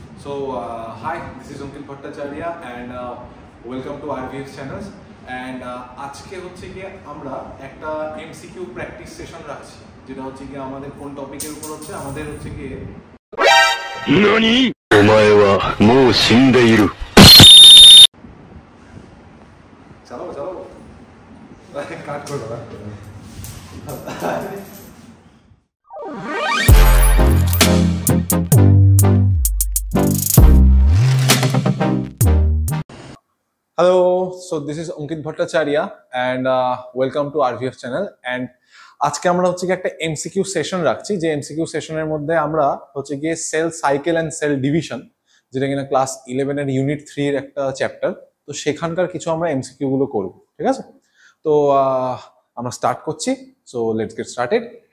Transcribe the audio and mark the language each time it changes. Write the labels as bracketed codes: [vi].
[en] Hi, this is Ankit Bhattacharya and welcome to RVF channels. [bn] And আজকে হচ্ছে গিয়ে আমরা একটা MCQ প্র্যাকটিস সেশন রাখছি, যেটা হচ্ছে গিয়ে আমাদের কোন টপিকের উপর হচ্ছে আমাদের হচ্ছে গিয়ে [ja] নানি ওমায়ে wa mou shindeiru [bn] চলো চলো কাট করো না। [en] Hello, so this is Ankit Bhattacharya and welcome to RVF channel. [bn] And আজকে আমরা হচ্ছে গিয়ে একটা MCQ সেশন রাখছি, যে MCQ সেশনের মধ্যে আমরা হচ্ছে গিয়ে cell cycle end cell division, যেটা কিনা ক্লাস 11 এর ইউনিট 3 এর একটা চ্যাপ্টার। তো সেখানকার কিছু আমরা MCQ গুলো করব, ঠিক আছে? তো আমরা স্টার্ট করছি। [en] So let's get started.